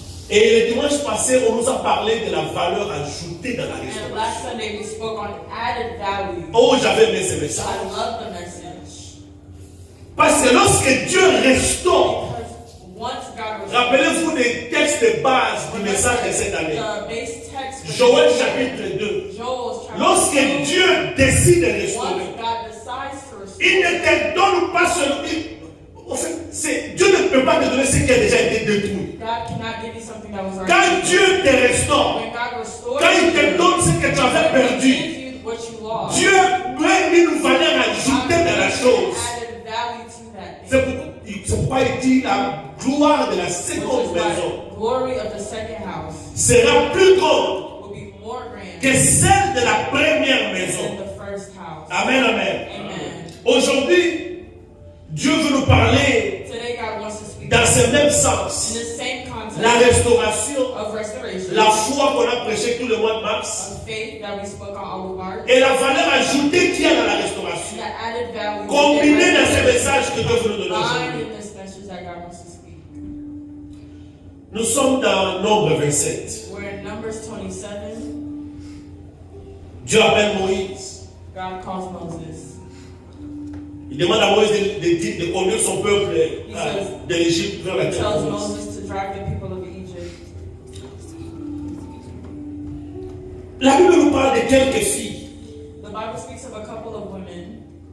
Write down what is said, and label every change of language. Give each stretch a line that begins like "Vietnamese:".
French: Et le dimanche passé, on nous a parlé de la valeur ajoutée dans la
English: And
French: restauration.
English: last Sunday we spoke on added value.
French: Oh, j'avais aimé ce message.
English: I love the message.
French: Parce que lorsque Dieu restaure,
English: Because once God was
French: rappelez-vous des textes de base du message de cette année.
English: the base text for
French: Joël
English: this
French: chapitre 2.
English: Joel's chapter
French: Lorsque
English: 2,
French: Dieu décide de
English: once
French: restaurer,
English: God decides to restore,
French: il ne te donne pas seulement. En fait, Dieu ne peut pas te donner ce qui a déjà été détruit.
English: God cannot give you something that was already
French: Quand Dieu te restore,
English: when God restores
French: quand il te
English: you,
French: donne ce que tu avais
English: He
French: perdu,
English: gives you what you lost.
French: Dieu met une valeur ajoutée dans la chose.
English: Added value to that thing.
French: C'est pourquoi il dit la gloire de la
English: Which
French: seconde
English: is
French: maison
English: why glory of the second house
French: sera plus grande
English: will be more grand
French: que celle de la première
English: than
French: maison.
English: the first house.
French: Amen, amen.
English: Amen.
French: Aujourd'hui, Dieu veut nous parler
English: Today God wants to speak
French: dans ce même
English: in
French: sens.
English: the same context
French: La restauration,
English: of restoration,
French: la foi qu'on a prêchée tout le mois de mars
English: of faith that we spoke on all of March,
French: et la valeur ajoutée qu'il y a dans la restauration.
English: that added value
French: Combinée dans ce
English: that
French: message que Dieu veut nous donner
English: combined
French: aujourd'hui.
English: in this message that God wants to speak.
French: Nous sommes dans Nombre 27.
English: We're in Numbers 27.
French: Dieu appelle Moïse.
English: God calls Moses.
French: Il demande à Moïse de conduire son peuple de l'Égypte vers la
English: He
French: terre
English: tells
French: promise.
English: Moses to drive the people of Egypt.
French: La Bible nous parle de quelques filles.
English: The Bible speaks of a couple of women.